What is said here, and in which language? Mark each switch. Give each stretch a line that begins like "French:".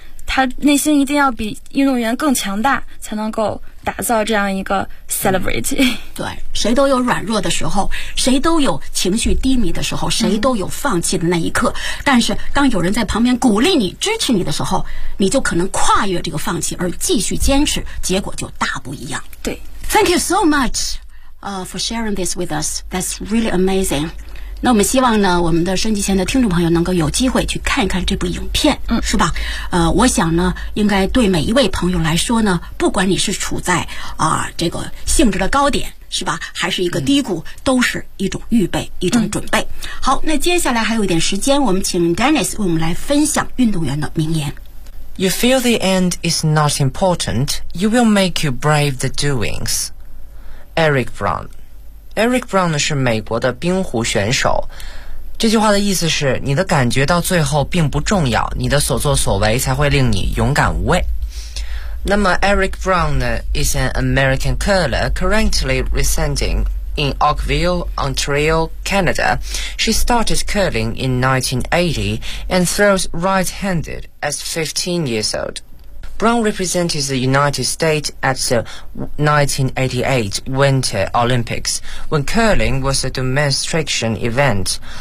Chinese: 他内心一定要比运动员更强大，才能够打造这样一个 celebrity。对，谁都有软弱的时候，谁都有情绪低迷的时候，谁都有放弃的那一刻。但是当有人在旁边鼓励你、支持你的时候，你就可能跨越这个放弃而继续坚持，结果就大不一样。对
English: ，Thank you so much, for sharing this with us. That's really amazing.
Chinese: 那我们希望呢，我们的收音机前的听众朋友能够有机会去看一看这部影片，嗯，是吧？我想呢，应该对每一位朋友来说呢，不管你是处在这个性质的高点，是吧，还是一个低谷，都是一种预备，一种准备。好，那接下来还有一点时间，我们请 Dennis 为我们来分享运动员的名言。
English: You feel the end is not important, you will make you brave the doings. Eric Brown.
Chinese: Eric Brown 是美国的冰壶选手，这句话的意思是你的感觉到最后并不重要，你的所作所为才会令你勇敢无畏。那么 Eric Brown 呢
English: is an American curler currently residing in Oakville, Ontario, Canada. She started curling in 1980 and throws right-handed at 15 years old. Brown represented the United States at the 1988 Winter Olympics, when curling was a demonstration event.